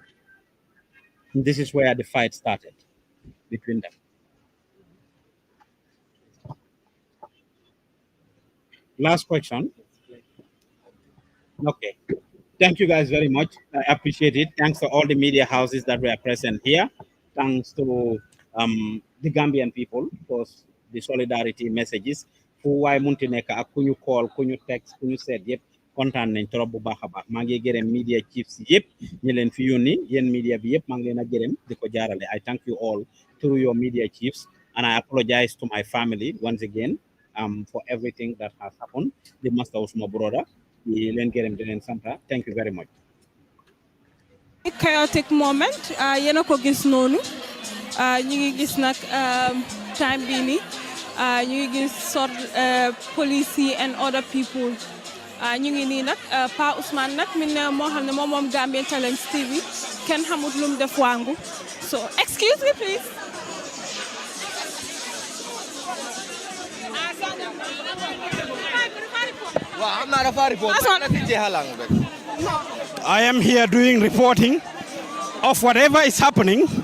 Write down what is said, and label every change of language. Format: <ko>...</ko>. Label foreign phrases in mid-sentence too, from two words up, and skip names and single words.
<en>And this is where the fight started between them. Last question. Okay. Thank you guys very much. I appreciate it. Thanks to all the media houses that were present here. Thanks to the Gambian people for the solidarity messages.</en> <wo>Fu waay munti nekk ak ku ñu call, ku ñu text, ku ñu seet yëpp kontaan nañ trop bu baax a baax. Maa ngi gërëm</wo> <en>media chiefs</en> <wo>yëpp ñi leen fi yónni yéen media bi yëpp maa ngi leen a gërëm di ko jaarale.</wo> <en>I thank you all through your media chiefs and I apologize to my family once again for everything that has happened. The master was my brother. Thank you very much. Chaotic moment.</en> <wo>Yéen a ko gis noonu. Ñu ngi gis nag time bi ni ñu ngi gis</wo> <en>sort police and other people.</en> <wo>Ñu ngi nii nag Pa Ousman nag min moo xam ne moom Gambian Talents TV kenn xamut lu mu def wangu.</wo> <en>So excuse me please. I am here doing reporting of whatever is happening.</en>